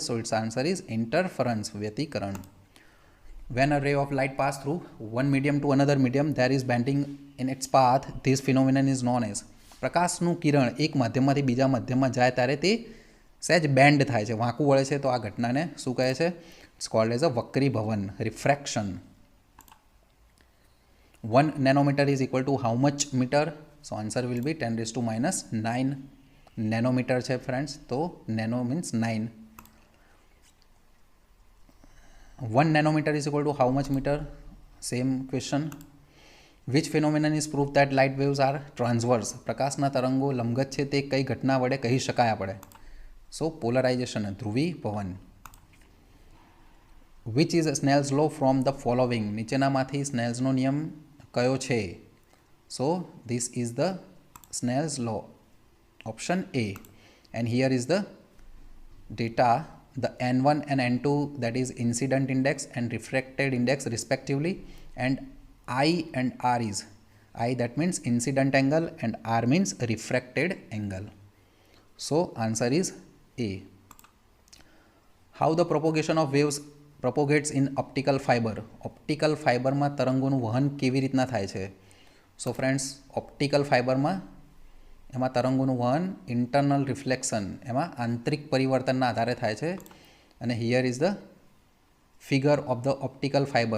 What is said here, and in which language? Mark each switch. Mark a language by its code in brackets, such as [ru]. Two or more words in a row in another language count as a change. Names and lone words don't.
[en] So its answer is interference, વ્યતિકરણ. When a ray of light pass through one medium to another medium there is bending in its path, this phenomenon is known as. [gu] પ્રકાશનું કિરણ એક માધ્યમમાંથી બીજા માધ્યમમાં જાય ત્યારે તે સહેજ બેન્ડ થાય છે, વાંકું વળે છે, તો આ ઘટનાને શું કહે છે? [en] It's called as a વક્રીભવન, refraction. 1 nanometer is equal to how much meter? So answer will be 10⁻⁹ nanometer છે ફ્રેન્ડ્સ. તો nano means 9. 1 nanometer is equal to how much meter? Same question. Which phenomenon is proof that light waves are transverse? [gu] પ્રકાશના તરંગો લંબગત છે તે કઈ ઘટના વડે કહી શકાય આપણે? [en] so polarization, ધ્રુવીભવન. Which is Snell's law from the following? [gu] નીચેનામાંથી સ્નેલ્સનો નિયમ કયો છે? [en] સો this is the Snell's law, option A. And here is the data, the N1 and N2, that is incident index and refracted index respectively, and I and R is, I that means incident angle and R means refracted angle. So answer is A. How the propagation of waves propagates in optical fiber? [gu] ઓપ્ટિકલ ફાઇબરમાં તરંગોનું વહન કેવી રીતના થાય છે? સો ફ્રેન્ડ્સ, ઓપ્ટિકલ ફાઇબરમાં એમાં તરંગોનું વહન [en] internal reflection, [gu] એમાં આંતરિક પરિવર્તનના આધારે થાય છે. [en] અને here is the figure of the optical fiber.